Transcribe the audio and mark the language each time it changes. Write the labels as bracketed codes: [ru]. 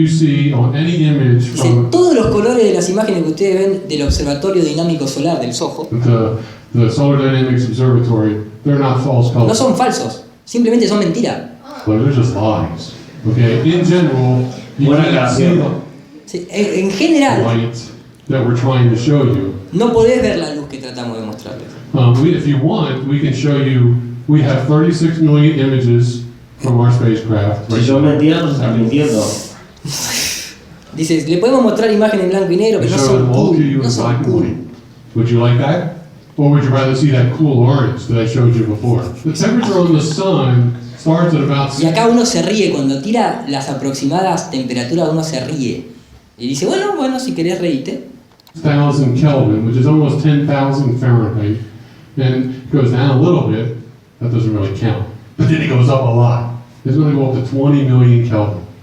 [es] Dicen, todos los colores de las imágenes que ustedes ven del Observatorio Dinámico Solar del SOHO no son falsos, simplemente son mentiras. Buena gracia. Sí, en general, no podés ver la luz que tratamos de mostrarles. [en] If you want, we can show you. We have 36 million images from our spacecraft. [es] Si son mentiras, nos están mintiendo. Dices, le podemos mostrar imágenes en blanco y negro, pero no son cool. No son cool. [en] Would you like that? Or would you rather see that cool orange that I showed you before? The temperature on the sun starts at about. [es] Y acá uno se ríe cuando tira las aproximadas temperaturas, uno se ríe. Y dice, bueno, si querés reírte. [en] 1,000 Kelvin, which is almost 10,000 Fahrenheit, and it goes down a little bit. That doesn't really count. But then it goes up a lot. It's going to go up to 20 million Kelvin.